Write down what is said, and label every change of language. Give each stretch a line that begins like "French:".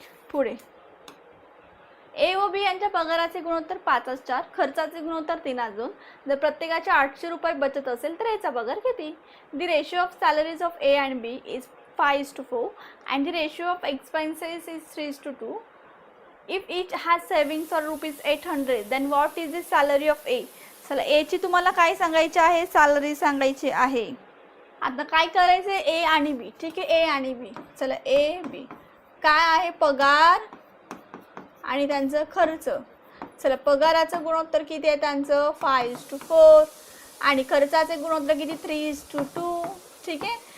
Marathi: पुढे ए व बी यांच्या पगाराचे गुणोत्तर 5:4, खर्चाचे गुणोत्तर 3:2. जर प्रत्येकाचे 800 रुपये बचत असेल तर याचा पगार किती.
English: The ratio of salaries of A and B is 5:4 and the ratio of expenses is 3:2. If each has savings or ₹800, then what is the salary of A?
Marathi: चला A ची तुम्हाला काय सांगायचे आहे, सॅलरी सांगायची आहे. आता काय करायचे, A आणि B. ठीक आहे, A आणि B. चला A B काय आहे, पगार आणि त्यांचं खर्च. चला पगाराचं गुणोत्तर किती आहे त्यांचं 5:4 आणि खर्चाचे गुणोत्तर किती 3:2. ठीक आहे.